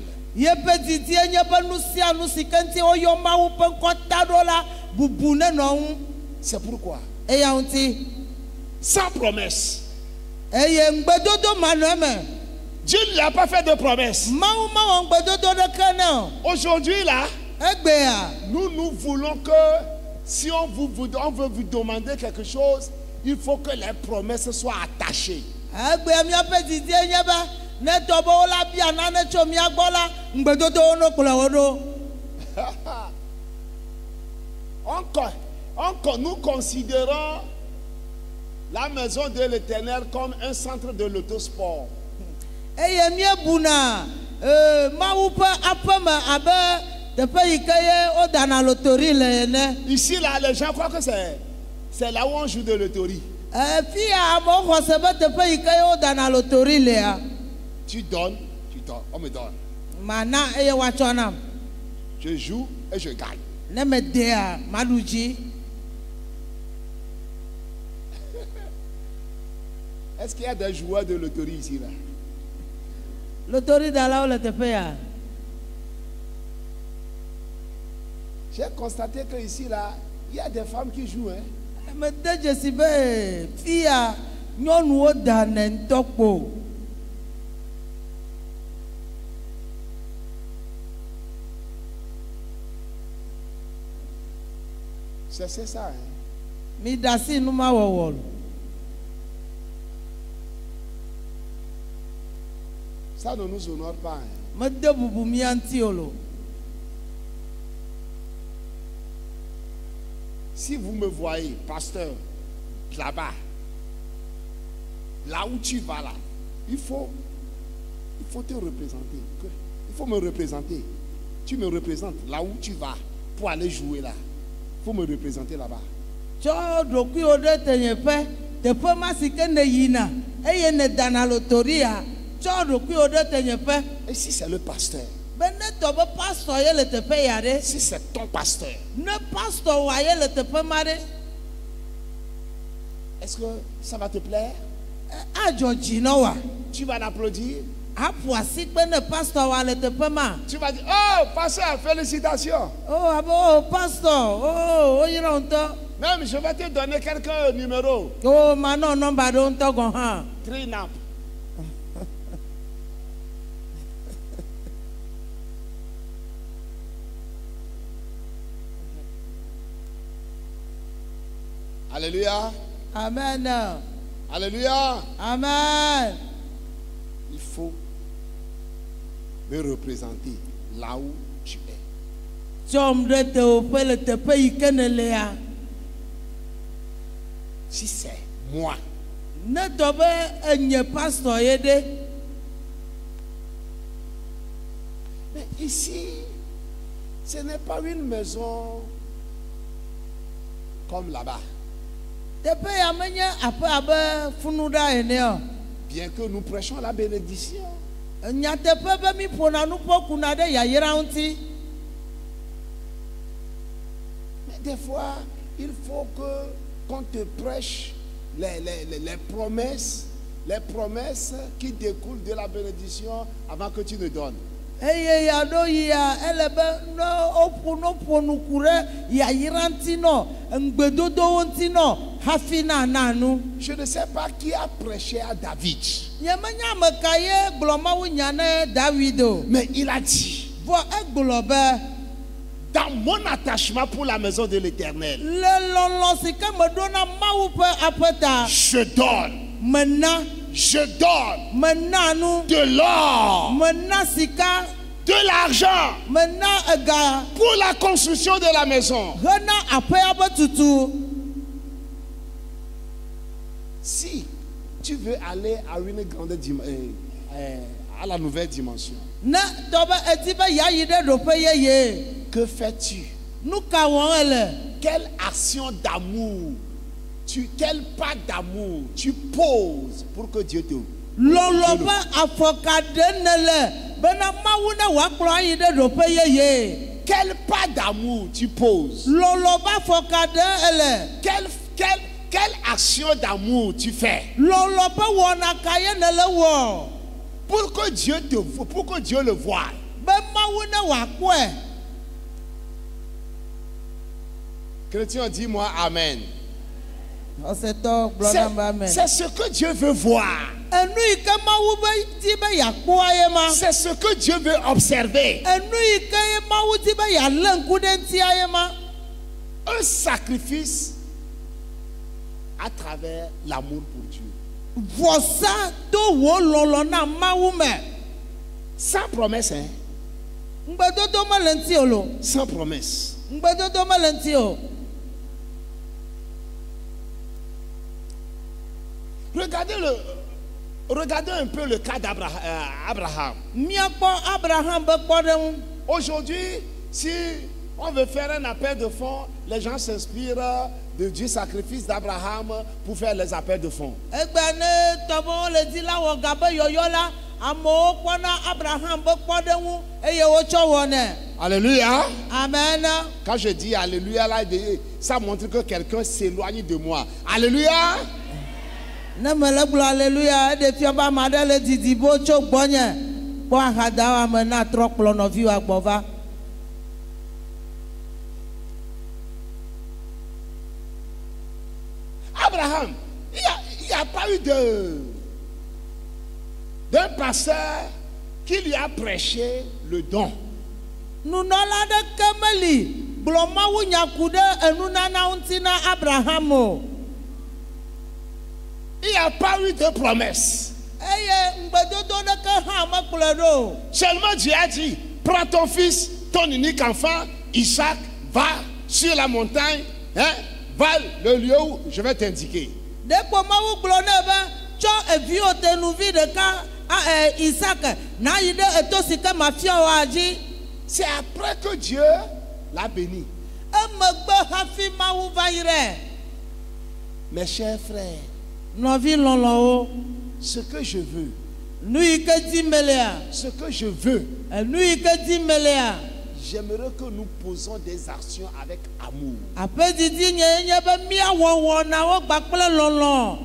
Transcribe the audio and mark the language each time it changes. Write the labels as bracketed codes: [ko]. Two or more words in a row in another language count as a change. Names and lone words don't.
[ee] Yeƒe didi nye be nu sia nu si ke ŋuti woyɔ Mawu ƒe ŋkɔ ta ɖo la bubu ne nɔ ŋu. [fr] C'est pourquoi, [ee] eya ŋuti [fr] sans promesse, [ee] eye ŋgbedodo manome [fr] Dieu ne lui a pas fait de promesse. [ee] mawu mawɔ ŋgbedodo ɖeke ne o [fr] Aujourd'hui là, [ee] egbea [fr] nous voulons que si on veut vous demander quelque chose, il faut que les promesses soient attachées. [ee] egbea míaƒe didi nye be ne tɔ be wola bia nane tso mía gbɔ la ŋgbedodowo no kplɔ wo ɖo. [fr] Nous considérons la maison de l'Éternel comme un centre de l'autosport. [ee] Eye míebuna mawu ƒe aƒeme abe teƒe yi ke ye wodana lotori le ene. [fr] Ici là, les gens croient que c'est là où on joue de loterie. [ee] Fi ya amewo xɔ se be teƒe yi ke ye wodana lotori lea. [fr] Tu donnes, on me donne. [ee] Mana eye woatsɔ nam. [fr] Je joue et je gagne. [ee] Ne medea maɖu dzi. [fr] Est-ce qu'il y a des joueurs de loterie ici là? [ee] Lotori dalawo le teƒe ya. [fr] J'ai constaté que ici là, il y a des femmes qui jouent. Hein? [ee] Mede dzesi be fi ya nyɔnuwo dane ŋutɔ kpo. [fr] C'est ça. Hein? [ee] Mi da si numawɔwɔ. [fr] Ça ne nous honore pas. Hein? [ee] Mede bubu mía ŋuti o lo. [fr] Si vous me voyez, pasteur, là-bas, là où tu vas là, il faut te représenter. Il faut me représenter. Tu me représentes là où tu vas pour aller jouer là. Il faut me représenter là-bas. [ee] Tsɔ ɖokuiwo ɖe tenyeƒe, teƒe ma si ke ne yina, eye ne dana lotoria, tsɔ ɖokuiwo ɖe tenyeƒe. [fr] Et si c'est le pasteur? [ee] Be ne tɔ be pastor ye le teƒe ya ɖe. [fr] Si c'est ton pasteur? [ee] Ne pastor wa ye le teƒe ma ɖe. [fr] Est-ce que ça va te plaire? [ee] Adzɔ dzi na wa. [fr] Tu vas l'applaudir? [ee] Aƒo asi kpe ne pastor wa le teƒe ma. [fr] Tu vas dire, oh pasteur, félicitations. [ee] Oh abe oh pastor, oh oyra ŋutɔ. [fr] Même je vais te donner quelques numéros. [ee] Oh manɔ nɔmba ɖewo ŋutɔ gɔ hã. Trinap. [fr] Alléluia. Amen. Alléluia. Amen. Il faut me représenter là où tu es. [ee] Tsɔm ɖe teƒe le teƒe yi ke ne lea. [fr] Si c'est moi, [ee] Ne tɔ be enye pastor ye ɖe. [fr] mais ici, ce n'est pas une maison comme là-bas. [ee] Teƒe ya menye aƒe abe funuɖa ene o. [fr] Bien que nous prêchons la bénédiction. [ee] Nyateƒe be mi ƒona nuƒo kuna ɖe yayra ŋuti. [fr] Mais des fois, il faut qu'on te prêche les promesses qui découlent de la bénédiction avant que tu ne donnes. [ee] Eye ya ɖo yia ele be ne woƒo nuku ɖe yayra ŋuti nɔ ŋgbedodowo ŋuti nɔ hafi na nu. [fr] Je ne sais pas qui a prêché à David. [ee] Nyemenya ame ka ye gblɔ mawu nya ne David o. [fr] Mais il a dit, [ee] Vɔ egblɔ be [fr] dans mon attachement pour la maison de l'Éternel, [ee] le lɔlɔ si ke meɖo na mawu ƒe aƒe ta. [fr] je donne, [ee] mena nu. [fr] de l'or, [ee] Mena sika. [fr] de l'argent [ee] Mena ega. [fr] pour la construction de la maison. [ee] Hena aƒea be tutu. [fr] Si tu veux aller à une grande à la nouvelle dimension, [ee] Ne tɔ be edi be yayi ɖe ɖoƒe yeye. [fr] que fais-tu? [ee] Nu ka wɔm ele? [fr] Quelle action d'amour, quel pas d'amour tu poses pour que Dieu te... [ee] Lɔlɔ ƒe afɔka ɖe ne le bena mawu ne wòakplɔ ayi ɖe ɖoƒe yeye. [fr] Quel pas d'amour tu poses? [ee] Lɔlɔ ƒe afɔka ɖe ele. [fr] Quelle action d'amour tu fais [ee] Lɔlɔ ƒe wɔna ka ye ne le wɔ. [fr] pour que Dieu le voie? [ee] Be mawu ne wòakpɔe. [fr] Chrétien, dis-moi Amen. [ee] Ọsẹtọ gblɔ na amen. [fr] C'est ce que Dieu veut voir. [ee] Enu yi ke Mawu be di be yakpɔ ye ma. [fr] C'est ce que Dieu veut observer. [ee] Enu yi ke ye Mawu di be yalé ŋku ɖe ŋuti ye ma. [fr] Un sacrifice à travers l'amour pour Dieu. [ee] Vɔsa to wo lɔlɔ na Mawu me. [fr] Sans promesse, hein? [ee] Ŋgbedodo me le ŋuti o lo. [fr] Sans promesse. [ee] Ŋgbedodo me le ŋuti o. [fr] Regardez un peu le cas d'Abraham. [ee] Miakpɔ Abraham be kpɔɖeŋu. [fr] Aujourd'hui, si on veut faire un appel de fonds, les gens s'inspirent du sacrifice d'Abraham pour faire les appels de fonds. [ee] Egbe ne tɔbɔ le di la wɔ gabe yɔyɔ la, amewo kpɔna Abraham be kpɔɖeŋu eye wotsɔ wɔnɛ. [fr] Alléluia. Amen. Quand je dis Alléluia, là, ça montre que quelqu'un s'éloigne de moi. Alléluia. [ee] Ne me le gblɔ aleluya eɖe fia be ame aɖe le didi bo tso gbɔnye kpɔ ahadawo ame na trɔ kplɔ nɔviwo agbɔ va. [fr] Abraham, il n'y a pas eu d'un pasteur qui lui a prêché le don. [ee] Nunɔla ɖeke meli gblɔ Mawu nya ku ɖe enunana ŋuti na Abraham o. [fr] Il n'y a pas eu de promesse. [ee] Eye ŋgbedodo ɖeke hã mekplɔe ɖo. [fr] Seulement Dieu a dit, prends ton fils, ton unique enfant, Isaac, va sur la montagne, hein, va le lieu où je vais t'indiquer. [ee] Ɖekpo Mawu gblɔ ne be tsɔ eviwo tenuvi ɖeka Isaac na yi ɖe eto si ke mafia woa dzi. [fr] C'est après que Dieu l'a béni. [ee] Emegbe hafi Mawu va yi ɖe. [fr] Mes chers frères, [ee] Nɔvi lɔlɔwo. [fr] ce que je veux, [ee] Nu yi ke di melea. [fr] ce que je veux, [ee] Nu yi ke di melea. [fr] j'aimerais que nous posons des actions avec amour. [ee] Aƒe didi nye be míawɔ wɔnawo kpakple lɔlɔ.